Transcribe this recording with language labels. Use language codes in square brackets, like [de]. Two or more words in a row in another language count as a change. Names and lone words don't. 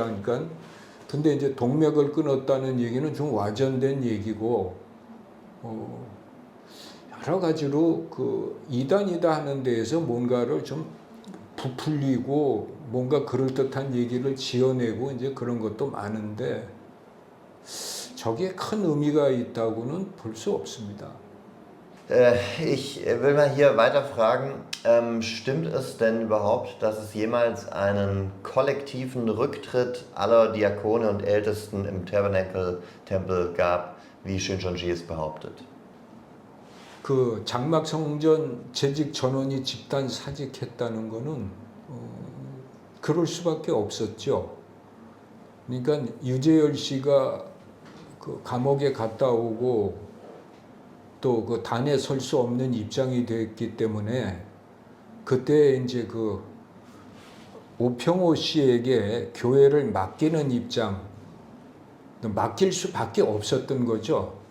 [ko] 그러니까 근데 이제 동맥을 끊었다는 얘기는 좀 와전된 얘기고 여러 가지로 그 이단이다 하는 데에서 뭔가를 좀 부풀리고 뭔가 그럴듯한 얘기를 지어내고 이제 그런 것도 많은데 저게 큰 의미가 있다고는 볼 수 없습니다. [de] Ich will mal hier weiter fragen, stimmt es denn überhaupt, dass es jemals einen kollektiven Rücktritt aller Diakone und Ältesten im Tabernacle-Tempel gab, wie Shincheonji es behauptet? [ko] 그 장막 성전 재직 전원이 집단 사직했다는 거는 그럴 수밖에 없었죠. 그러니까 유재열 씨가 그 감옥에 갔다 오고 또 그 단에 설 수 없는 입장이 됐기 때문에 그때 이제 그 오평호 씨에게 교회를 맡기는 입장, 맡길 수밖에 없었던 거죠.